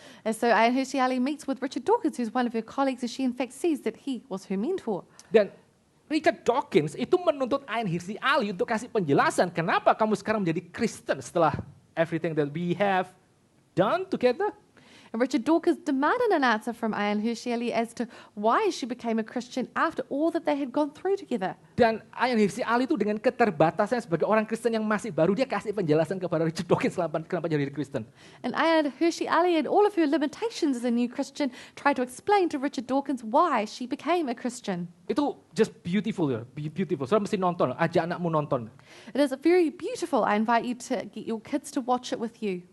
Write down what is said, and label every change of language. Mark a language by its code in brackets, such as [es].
[en] And so Ayan Hirsi Ali meets with Richard Dawkins, who's one of her colleagues, and she in fact says that he was her mentor. [id] Dan Richard Dawkins itu menuntut Ayan Hirsi Ali untuk kasih penjelasan kenapa kamu sekarang menjadi Kristen setelah [en] everything that we have done together. And Richard Dawkins demanded an answer from Ayan Hirsi Ali as to why she became a Christian after all that they had gone through together. [id] Dan Ayan Hirsi Ali itu dengan keterbatasannya sebagai orang Kristen yang masih baru, dia kasih penjelasan kepada Richard Dawkins kenapa jadi Kristen. [en] And Ayan Hirsi Ali and all of her limitations as a new Christian tried to explain to Richard Dawkins why she became a Christian. Itu just beautiful ya, beautiful. [id] Saudara mesti nonton, ajak anakmu nonton. [en] It is very beautiful. I invite you to get your kids to watch it with you.